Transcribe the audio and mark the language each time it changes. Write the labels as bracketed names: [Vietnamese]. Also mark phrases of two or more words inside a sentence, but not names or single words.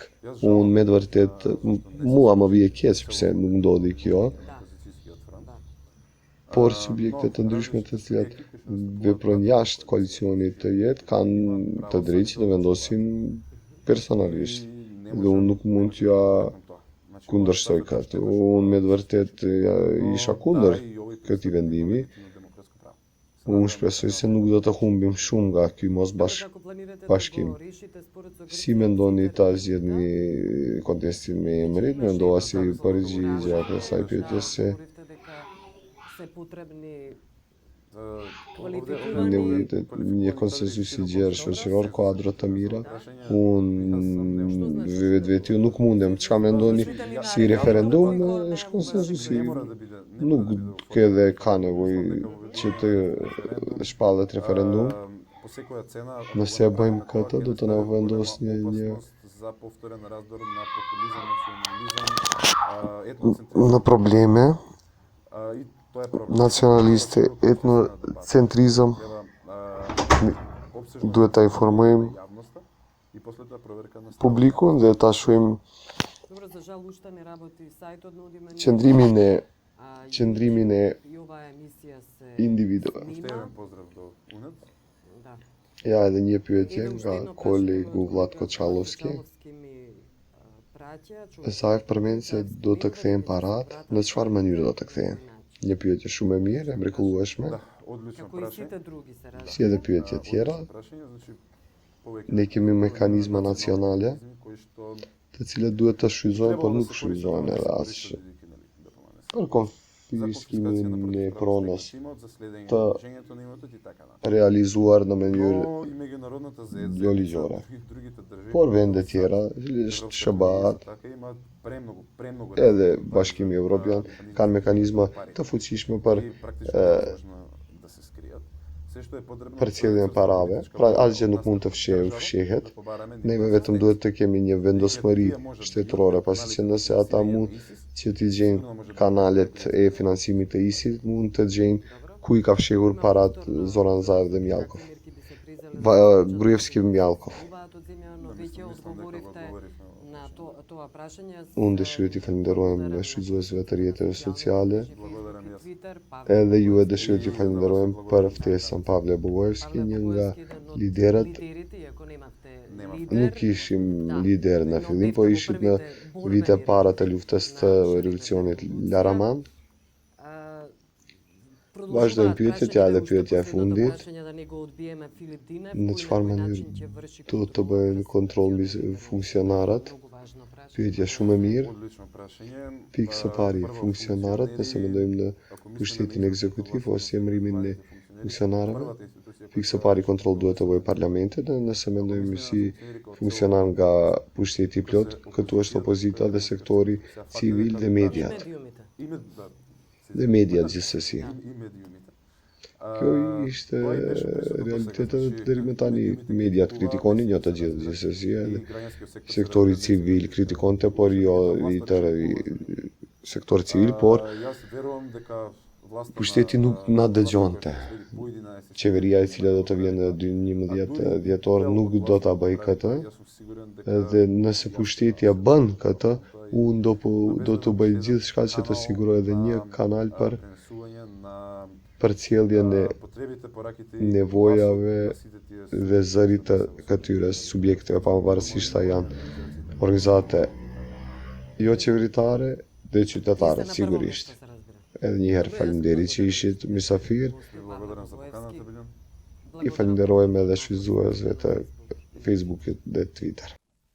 [Albanian] Unë me të vërtet, mua më vije keq pse nuk ndodhi kjo, por subjekte të ndryshme të cilat veprojnë jashtë koalicionit të jetë kanë të drejtë që të vendosin personalisht. Dhe unë nuk mund t'ja kundërshtoj këtë. Unë me të vërtet isha kundër këtij vendimi Unë shpresoj se nuk do të humbim shumë nga ky mos [Macedonian] Како планирате [Albanian] bashkim. [Macedonian] да го решите според со [Albanian] Si [Macedonian] Грција? [Albanian] mendoni ta zgjedhni kontestin me emrit? Mendova si përgjigje për kësaj pyetje se [Macedonian] Говорите дека се потребни [Albanian] nevojitet një konsenzus i gjerë shoqëror, kuadro të mira. Unë vetë nuk mundem. Çka mendoni si referendum është konsenzusi. Nuk edhe ka nevojë që të shpallet referendum. [Macedonian] По секоја цена [Albanian] Nëse e bëjmë këtë, do të na vendosë një [Macedonian] за повторен раздор на популизам, национализам, етноцентризам. [Albanian] në probleme [Macedonian] И тоа е проблем. [Albanian] nacionaliste, etnocentrizëm, duhet ta informojmë [Macedonian] Јавноста и после тоа проверка на [Albanian] publikun dhe ta shohim [Macedonian] Добро, за жал уште не работи сајтот на Одимен. [Albanian] qëndrimin e [Macedonian] И оваа емисија се [Albanian] individëve. [Macedonian] Уште еден поздрав до УНЕД. Да. [Albanian] Ja edhe një pyetje Edhe уште nga [Macedonian] едно [Albanian] kolegu [Macedonian] прашање Vlatko од Çalovski. Çalovski ми праќа. [Albanian] Sa përmend se do të kthehen parat, në çfarë mënyrë do të kthehen? Një pyetje shumë e mirë, e mrekullueshme, [Macedonian] Да, одлично Како и прашање. сите други се радат. [Albanian] si edhe pyetje tjera. [Macedonian] Одлично прашање, значи повеќе [Albanian] Ne kemi mekanizma nacionale, [Macedonian] кои што [Albanian] të cilat duhet të shfrytëzohen, por [Macedonian] требало да [Albanian] nuk [Macedonian] се [Albanian] shfrytëzohen [Macedonian] користат [Albanian] edhe [Macedonian] за [Albanian] as [Macedonian] кредити, нели, да помане. [Albanian] për konfiskimin e pronës [Macedonian] За следење Та- на движењето на имотот и така натаму. [Albanian] realizuar në mënyrë [Macedonian] Но и меѓународната заедница, [Albanian] jo ligjore. [Macedonian] другите држави, [Albanian] Por vende tjera, SHBA-t, [Macedonian] така имаат премногу [Albanian] edhe Bashkimi Evropian kanë mekanizma të fuqishme për [Macedonian] и практично невозможно да се скријат. Се што е потребно [Albanian] përcjelljen e parave, pra asgjë nuk mund të fshehet. Neve vetëm duhet të kemi një vendosmëri shtetërore, pasi që nëse ata mund që t'i gjejnë kanalet e financimit të ISIL, mund të gjejnë ku i ka fshehur parat Zoran Zaev dhe Mjalkov. Gruevski Mjalkov. [Macedonian] Оваат од земја, но веќе одговоривте на тоа прашање. [Albanian] Unë dëshiroj t'i falenderojmë shfrytëzuesve të rrjeteve sociale, [Macedonian] Благодарам јас. [Albanian] edhe ju e dëshiroj t'i falenderojmë për ftesën Pavle Bogojevski, një nga liderët. Nuk ishim lider në fillim, po ishim në vite para të luftës të revolucionit Laraman. Vazhdojmë pyetjet, ja edhe pyetja e fundit. Në çfarë mënyrë do të bëhen kontroll mbi funksionarët? Pyetje shumë e mirë. [Macedonian] Одлично прашање. [Albanian] Pikë së pari, funksionarët, nëse mendojmë në pushtetin ekzekutiv ose emërimin e funksionarëve. Pikë së pari kontroll duhet të bëjë parlamenti, dhe nëse mendojmë si funksionar nga pushteti plot, këtu është opozita dhe sektori civil dhe mediat. [Macedonian] Име да. [Albanian] Dhe mediat gjithsesi. [Macedonian] И медиумите. [Albanian] Kjo ishte realiteti deri më tani. Mediat kritikonin, jo të gjithë gjithsesi, edhe sektori civil kritikonte, por jo i tërë sektori civil, por [Macedonian] Јас верувам дека власта [Albanian] pushteti nuk na dëgjonte. Qeveria e cila do të vjen në 11 dhjetor nuk do ta bëj këtë, dhe nëse pushteti e bën këtë, unë do të bëj gjithçka që të siguroj edhe një kanal për përcjelljen e nevojave dhe zërit të këtyre subjekteve, pavarësisht sa janë organizate jo qeveritare dhe qytetare, sigurisht. Edhe një herë faleminderit që ishit mysafir. [Macedonian] Благодарам за поканата, билјам. [Albanian] I falenderojmë edhe shfrytëzuesve të Facebookit dhe Twitter.